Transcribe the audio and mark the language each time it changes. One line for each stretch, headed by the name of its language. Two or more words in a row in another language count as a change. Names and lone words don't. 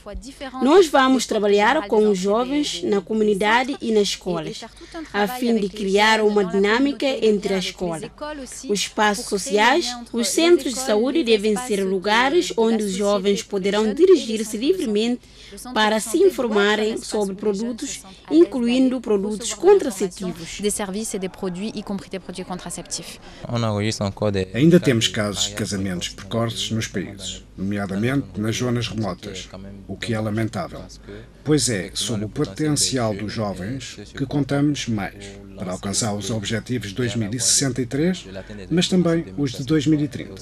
Portuguese: Nós vamos trabalhar com os jovens na comunidade e nas escolas, a fim de criar uma dinâmica entre a escola, os espaços sociais. Os centros de saúde devem ser lugares onde os jovens poderão dirigir-se livremente para se informarem sobre produtos, incluindo produtos contraceptivos.
French: Des services et des produits, y compris des produits contraceptifs.
Portuguese: Ainda temos casos de casamentos precoces nos países, nomeadamente nas zonas remotas, o que é lamentável, pois é sobre o potencial dos jovens que contamos mais para alcançar os objetivos de 2063, mas também os de 2030.